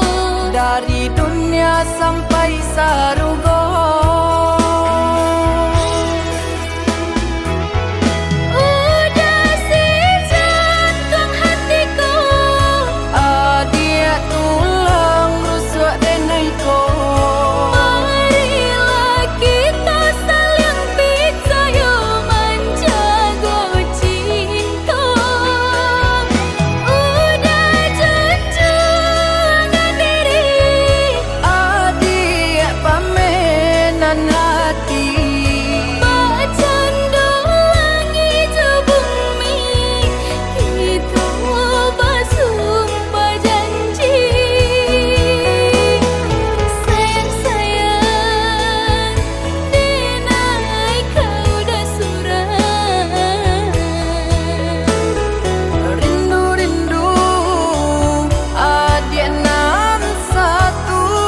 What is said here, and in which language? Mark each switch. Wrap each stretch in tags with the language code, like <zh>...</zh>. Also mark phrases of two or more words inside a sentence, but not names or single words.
<min>dari dunia sampai sarugo. Udah si jantung hatiku, Dia tulang rusuk denaiku.</min> <id>marilah kita saling percaya menjaga cinta.</id> <min>Udah junjungan diri, Dia pamenan hati.</min> <id>bercanda langit bumi, kita bersumpah janji.</id> <min>Sayang-sayang, denai kau dah surah. Rindu-rindu adik nan satu.</min>